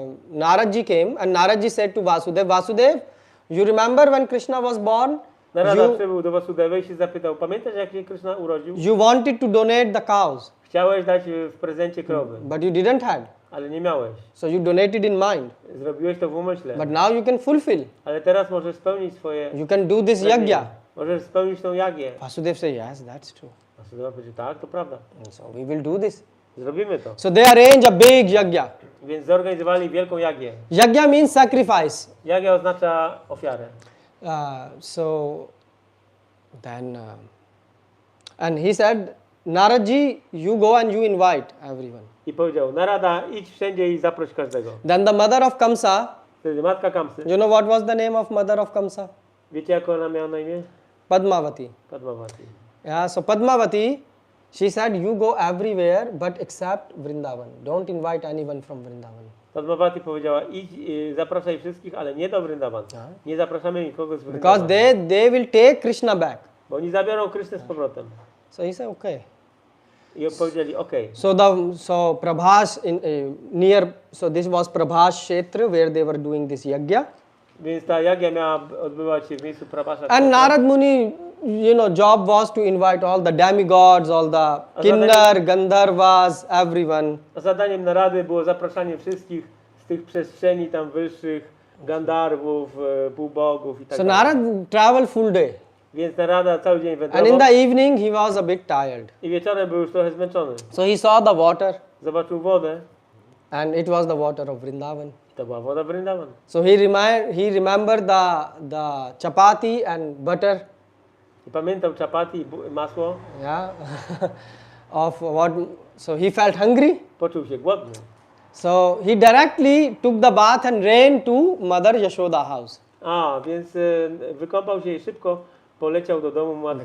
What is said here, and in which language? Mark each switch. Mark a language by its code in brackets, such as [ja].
[en] Naradji came, and Naradji said to Vasudev, Vasudev, you remember when Krishna was born? [pl] Narada przybył do Vasudevy i się zapytał, pamiętasz jak się Krishna urodził? [en] You wanted to donate the cows, [pl] Chciałeś dać w prezencie krowy, [en] but you didn't have. [pl] ale nie miałeś. [en] So you donated in mind. [pl] Zrobiłeś to w umyśle. [en] But now you can fulfill. [pl] Ale teraz możesz spełnić swoje [en] You can do this yajna. [pl] Możesz spełnić tą jagię. [en] Vasudev said, yes, that's true. [pl] Vasudev powiedział, tak, to prawda. [en] And so we will do this. [pl] Zrobimy to. [en] So they arranged a big yajna. [pl] Więc zorganizowali wielką jagię. [en] Yajna means sacrifice. [pl] Jagia oznacza ofiarę. [en] So then, and he said, Naradji, you go and you invite everyone. [pl] I powiedział, Narada, idź wszędzie i zaproś każdego. [en] Then the mother of Kamsa, [pl] Wtedy matka Kamsy. [en] you know what was the name of mother of Kamsa? [pl] Wiecie, jak ona miała na imię? [en] Padmavati. [pl] Padmavati. [en] Yeah, so Padmavati, she said, you go everywhere but except Vrindavan. Don't invite anyone from Vrindavan. [pl] Padmavati powiedziała, idź, zapraszaj wszystkich, ale nie do Vrindavan. Nie zapraszamy nikogo z [en] Because [pl] Vrindavan. [en] they will take Krishna back. [pl] Bo oni zabiorą Krysznę z powrotem. [en] So he said, okay. [pl] I powiedzieli, okej. [en] So Prabhas so this was Prabhas Kshetra where they were doing this yajna. [pl] Więc ta jagia miała odbywać się w miejscu Prabhasa. [en] And Narad Muni, job was to invite all the demigods, all the Kinnar, Gandharvas, everyone. [pl] A zadaniem Narady było zapraszanie wszystkich z tych przestrzeni tam wyższych, Gandharwów, półbogów i tak [en] So [pl] dalej. [en] Narad traveled full day. [pl] Więc Narada cały dzień [en] And [pl] wędrował [en] in the evening he was a bit tired. [pl] i wieczorem był już trochę zmęczony. [en] So he saw the water [pl] Zobaczył wodę [en] and it was the water of Vrindavan. [pl] To była woda Vrindavan. [en] So he remembered the chapati and butter, [pl] I pamiętał chapati i masło. [en] yeah, of what. So he felt hungry. [pl] Poczuł się głodny. [en] So he directly took the bath and ran to Mother Yashoda house. [pl] A, więc wykąpał się i szybko poleciał do domu matki